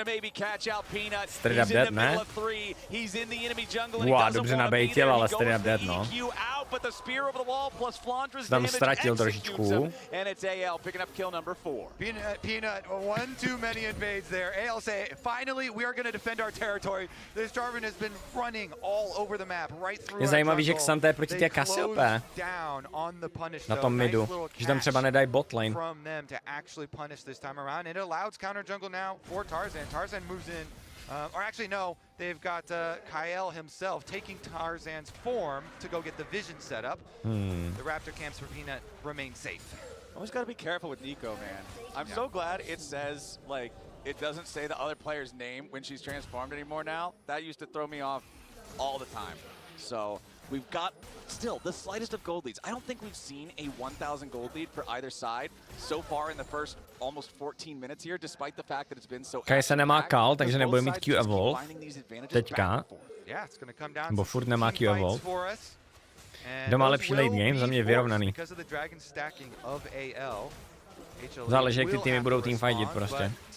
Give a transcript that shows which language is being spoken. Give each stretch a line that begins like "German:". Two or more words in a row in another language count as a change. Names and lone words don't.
English: Straight up dead,
Czech: ne? Wow, dobře nabejtil, ale
English: straight up dead,
Czech: no. Tam ztratil trošičku.
English: Peanut, one too many invades there. AL say, finally we are going to defend our territory. This Jarvan has been running all over the map, right through.
Czech: Je zajímavý, že Xanta je proti té Cassiope. Na tom midu, že tam třeba nedají bot lane.
English: From them to actually punish this time around. It allows counter jungle now for Tarzan. Tarzan moves in. Or actually, no, they've got Kael himself taking Tarzan's form to go get the vision set up. The Raptor camps for Peanut remain safe. Always got to be careful with Nico, man. I'm so glad it says, like, it doesn't say the other player's name when she's transformed anymore now. That used to throw me off all the time. So we've got still the slightest of gold leads. I don't think we've seen a 1,000 gold lead for either side so far in the first almost 14 minutes here, despite the fact that it's been so.
Czech: Kai se nemá kal, takže nebude mít Q Evolve. Teďka. Bo furt nemá Q Evolve. Kdo má lepší
English: late game,
Czech: za mě je vyrovnaný. Záleží, jak ty týmy budou teamfightit prostě.